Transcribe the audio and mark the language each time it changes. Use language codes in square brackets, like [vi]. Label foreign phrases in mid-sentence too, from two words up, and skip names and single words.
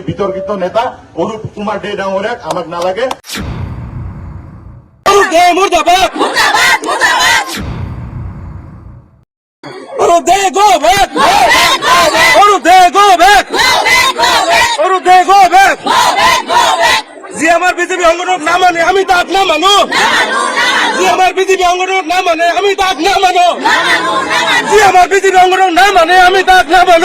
[as] বিতর্কিত নেতা অরূপ কুমার দে ডাঙরিয়াক আমাক নালাগে। অরূপ দে মুর্দাবাদ, মুর্দাবাদ, মুর্দাবাদ। অরূপ দে [en] go back, [as] অরূপ দে [en] go back, [as] অরূপ দে [en] go back. [as] যে আমার বিজেপি অঙ্গনক না মানে আমি তাক না মানো, যে আমার বিজেপি অঙ্গনক না মানে আমি তাক না মানো, যে আমার বিজেপি অঙ্গনক না মানে আমি তাক না মানো।